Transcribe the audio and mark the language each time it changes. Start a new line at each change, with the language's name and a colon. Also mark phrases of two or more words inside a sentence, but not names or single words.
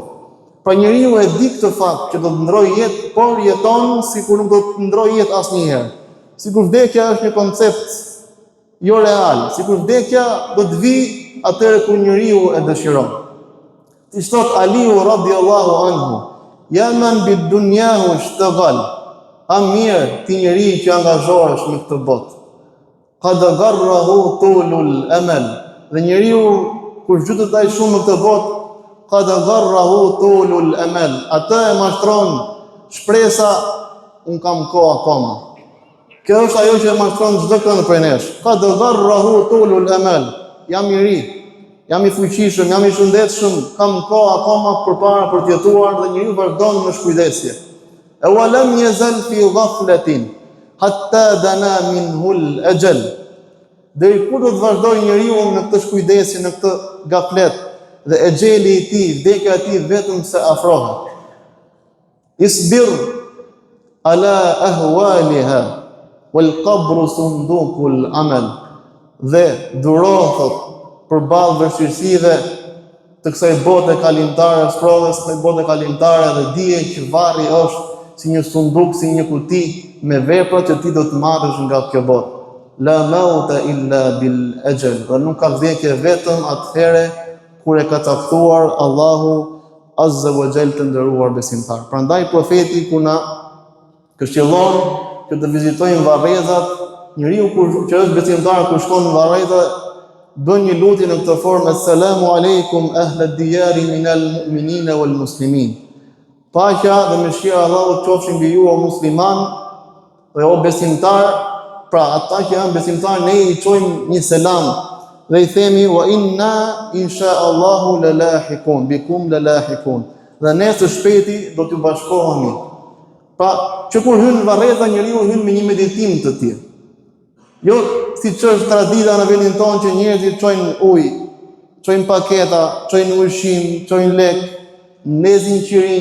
Albanian: Pra njeriu e di këtë fakt që do të ndrojë jetë, por jeton sikur nuk do të ndrojë jetë asnjëherë. Sikur vdekja është një koncept jo real, sikur vdekja do të vi atëherë kur njeriu e dëshiron. Ti thot Aliu
Arabic: رضي الله عنه, "يا من بالدنيا اشتغل."
Albanian: A mirë ti njeri që angazhohesh me këtë botë.
Arabic: قد غره طول الأمل.
Albanian: Dhe njeriu kur zhytet ai shumë në këtë botë,
Arabic: قد غره طول الأمل.
Albanian: Atë e mashtron shpresa, un kam kohë akoma. Kjo është ajo që e mashtron çdo kënd prej nesh.
Arabic: قد غره طول الأمل.
Albanian: Jam i ri, jam i fuqishëm, jam i shëndetshëm, kam kohë akoma përpara për të jetuar dhe njeriu vazhdon me shkujdesje.
Arabic: E ولم يزل في غفلة حتى دنا منه الأجل.
Albanian: Deri kur do të vazhdojë njeriu në këtë shkujdesje, në këtë gaflet, dhe exheli i tij, vdekja e tij vetëm se afrohet.
Arabic: اصبر على أهوالها والقبر صندوق العمل.
Albanian: Dhe durohet përballë vështirësive të kësaj bote kalimtare, sprovës të bote kalimtare, dhe dije që varri është si një sunduk, si një kuti me veprat që ti do të marrësh nga kjo botë.
Arabic: لا موت إلا بالأجل.
Albanian: Dhe nuk ka vdekje vetëm atëherë kur e ka caktuar Allahu
Arabic: عز وجل
Albanian: të nderuar besimtar. Prandaj profeti kur na këshillon që të vizitojmë varrezat, njeriu që është besimtar kur shkon në varreza bën një lutje në këtë formë:
Arabic: السلام عليكم أهل الديار من المؤمنين والمسلمين.
Albanian: Paqja dhe mëshira e Allahut qofshin mbi ju o musliman dhe o besimtar. Pra ata që janë besimtar, ne i çojmë një selam dhe i themi
Arabic: وإنا إن شاء الله للاحقون بكم للاحقون.
Albanian: Dhe ne së shpejti do t'ju bashkohemi. Pra që kur hyn në varreza njeriu hyn me një meditim të tillë. Jo siç është tradita në vendin tonë që njerëzit çojnë ujë, çojnë paketa, çojnë ushqim, çojnë lek, ndezin qirin.